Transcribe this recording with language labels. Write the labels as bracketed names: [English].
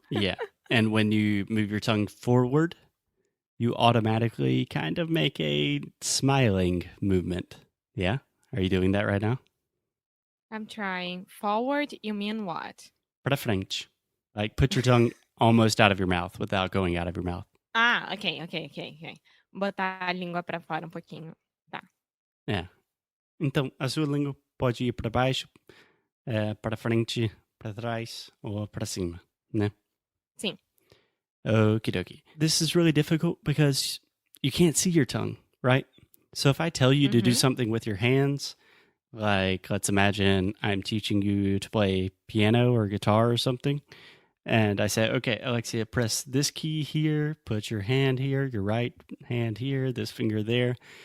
[English] Yeah. And when you move your tongue forward, you automatically kind of make a smiling movement. Yeah? Are you doing that right now? I'm trying. Forward, you mean what? [Portuguese] Para frente. [English] Like put your tongue almost out of your mouth without going out of your mouth. Ah, ok. [Portuguese] Botar a língua pra fora pouquinho. Tá. É. Então, a sua língua pode ir para baixo, para frente, para trás ou para cima, né? Sim. [English] Okie dokie. This is really difficult because you can't see your tongue, right? So if I tell you to do something with your hands, like let's imagine I'm teaching you to play piano or guitar or something, and I say, okay, Alexia, press this key here, put your hand here, your right hand here, this finger there.